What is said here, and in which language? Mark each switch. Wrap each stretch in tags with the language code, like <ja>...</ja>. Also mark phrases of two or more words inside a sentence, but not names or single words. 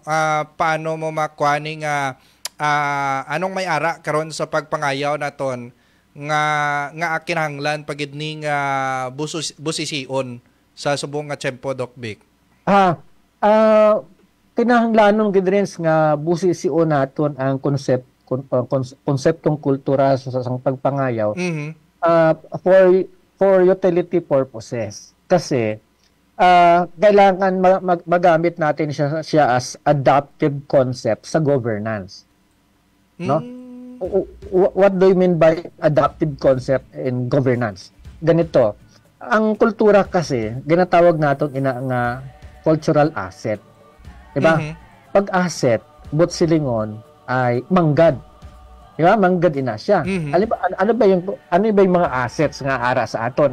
<hil>Paano mo makuaning anong may ara karon sa pagpangayaw naton nga kinahanglan pagid ning busision sa subong nga tiyempo, Doc Vic? Kinahanglanon gid rin nga busision naton ang konseptong kultura sa pagpangayaw</hil> <en>for utility purposes.</en> <tl>Kasi kailangan magamit natin siya</tl> <en>as adaptive concept</en> <tl>sa governance. No?</tl> <en>What do you mean by adaptive concept in governance?</en> <hil>Ganito, ang kultura kasi ginatawag naton nga</hil> <en>cultural asset.</en> <hil>Diba? Pag asset, but silingon ay manggad. Diba? Manggad ina siya. Ano ba yung mga assets nga ara sa aton?</hil>